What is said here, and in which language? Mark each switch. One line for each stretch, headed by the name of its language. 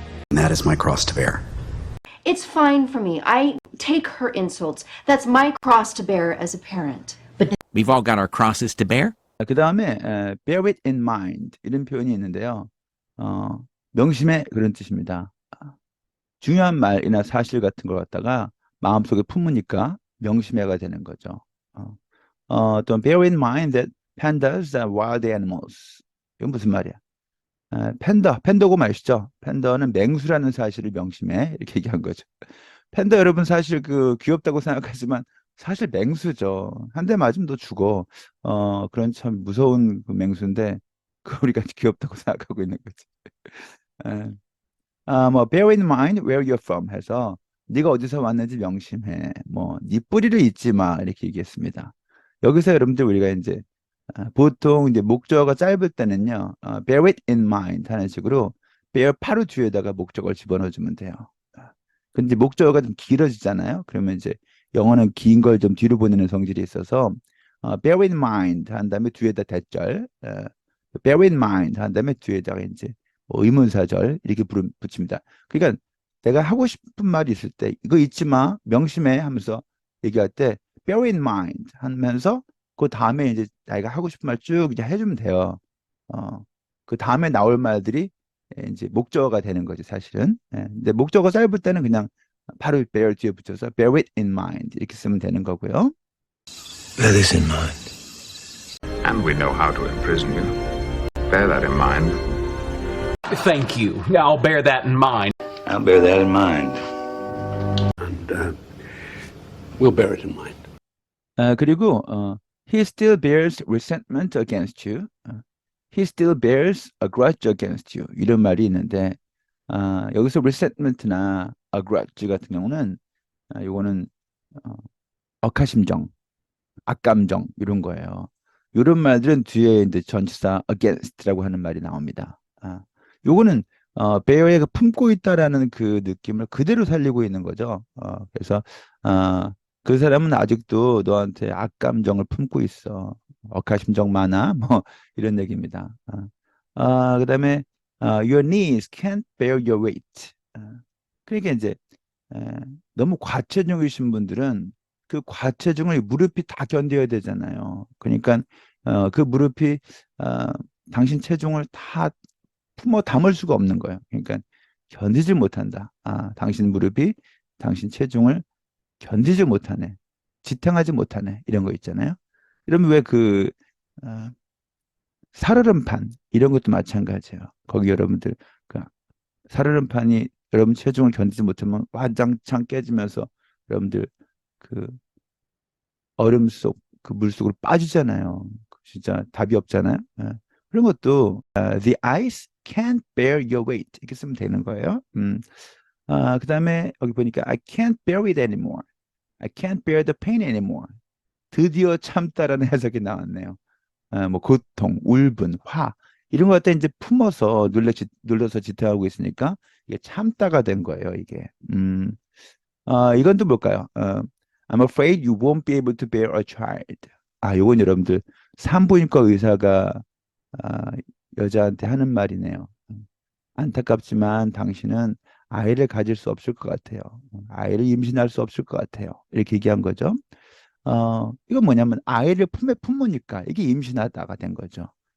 English: And that is my cross to bear. It's fine for me. I take her insults. That's my cross to bear as a parent. But We've all got our crosses to bear.
Korean: 그 다음에
English: bear it in mind
Korean: 이런 표현이 있는데요. 명심해 그런 뜻입니다. 중요한 말이나 사실 같은 걸 갖다가 마음속에 품으니까 명심해가 되는 거죠. 또
English: bear in mind that pandas are wild animals.
Korean: 이건 무슨 말이야? 팬더고 아시죠? 팬더는 맹수라는 사실을 명심해 이렇게 얘기한 거죠. 팬더 여러분 사실 귀엽다고 생각하지만 사실 맹수죠. 한 대 맞으면 너 죽어. 그런 참 무서운 그 맹수인데 우리가 귀엽다고 생각하고 있는 거지.
English: bear in mind where you're from
Korean: 해서 네가 어디서 왔는지 명심해. 네 뿌리를 잊지 마 이렇게 얘기했습니다. 여기서 여러분들 우리가 이제 보통 이제 목적어가 짧을 때는요,
English: bear it in mind
Korean: 하는 식으로 bear 바로 뒤에다가 목적어를 집어넣어주면 돼요. 근데 목적어가 좀 길어지잖아요. 그러면 이제 영어는 긴 걸 좀 뒤로 보내는 성질이 있어서
English: bear in mind
Korean: 한 다음에 뒤에다 대절, bear in mind 한 다음에 뒤에다가 이제 뭐 의문사절 이렇게 붙입니다. 그러니까 내가 하고 싶은 말이 있을 때 이거 잊지 마, 명심해 하면서 얘기할 때
English: bear in mind
Korean: 하면서 그 다음에 이제 자기가 하고 싶은 말 쭉 이제 해주면 돼요. 그 다음에 나올 말들이 이제 목적어가 되는 거지 사실은. 근데 목적어 짧을 때는 그냥 바로 bear 뒤에 붙여서
English: bear it in mind
Korean: 이렇게 쓰면 되는 거고요.
English: Bear this in mind. And we know how to imprison you. Bear that in mind. Thank you. I'll bear that in mind. I'll bear that in mind. And we'll bear it in mind.
Korean: 그리고
English: he still bears resentment against you. He still bears a grudge against you.
Korean: 이런 말이 있는데 여기서 resentment나 a grudge 같은 경우는 이거는 억하심정, 악감정 이런 거예요. 이런 말들은 뒤에 이제 전치사 against라고 하는 말이 나옵니다. 요거는 bear가 품고 있다라는 그 느낌을 그대로 살리고 있는 거죠. 그래서 그 사람은 아직도 너한테 악감정을 품고 있어. 억하심정 많아. 뭐 이런 얘기입니다. 그다음에
English: your knees can't bear your weight.
Korean: 그러니까 이제 너무 과체중이신 분들은 그 과체중을 무릎이 다 견뎌야 되잖아요. 그러니까 그 무릎이 당신 체중을 다 품어 담을 수가 없는 거예요. 그러니까 견디지 못한다. 당신 무릎이 당신 체중을 견디지 못하네. 지탱하지 못하네. 이런 거 있잖아요. 이러면 왜 그 살얼음판 이런 것도 마찬가지예요. 거기 여러분들 그 살얼음판이 여러분 체중을 견디지 못하면 완장창 깨지면서 여러분들 그 얼음 속 그 물 속으로 빠지잖아요. 진짜 답이 없잖아요. 그런 것도
English: the ice can't bear your weight
Korean: 이렇게 쓰면 되는 거예요. 그 다음에 여기 보니까
English: I can't bear it anymore. I can't bear the pain anymore.
Korean: 드디어 참다라는 해석이 나왔네요. 뭐 고통, 울분, 화 이런 것 갖다 이제 품어서 눌러서 지탱하고 있으니까 이게 참다가 된 거예요. 이게 이건 또 뭘까요?
English: I'm afraid you won't be able to bear a child.
Korean: 요건 여러분들 산부인과 의사가 여자한테 하는 말이네요. 안타깝지만 당신은 아이를 가질 수 없을 것 같아요. 아이를 임신할 수 없을 것 같아요. 이렇게 얘기한 거죠. 이건 뭐냐면 아이를 품에 품으니까 이게 임신하다가 된 거죠.